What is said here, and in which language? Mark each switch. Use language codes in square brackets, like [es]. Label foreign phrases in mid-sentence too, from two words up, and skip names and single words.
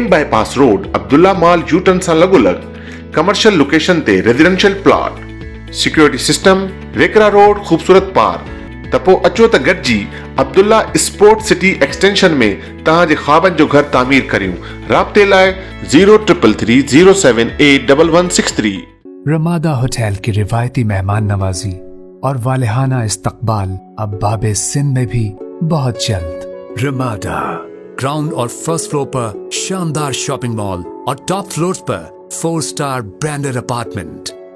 [sd] बाईपास रोड अब्दुल्ला मॉल यूटर्न सां लॻोलॻ [en] commercial location [sd] ते [en] residential plot security system [sd] रेकरा रोड खूबसूरत पार त पोइ अचो त गॾिजी अब्दुल्ला स्पोर्ट सिटी एक्सटेंशन में तव्हांजे ख्वाबनि जो घर तामीर करियूं. राब्ते लाइ 0330781163. [ur] رمادا ہوٹل کی روایتی مہمان نوازی اور والہانہ استقبال اب باب سندھ میں بھی بہت جلد. رمادا گراؤنڈ اور [en] first floor [ur] پر شاندار [en] shopping mall [ur] اور [en] top floors [ur] پر [en] 4 star branded apartment.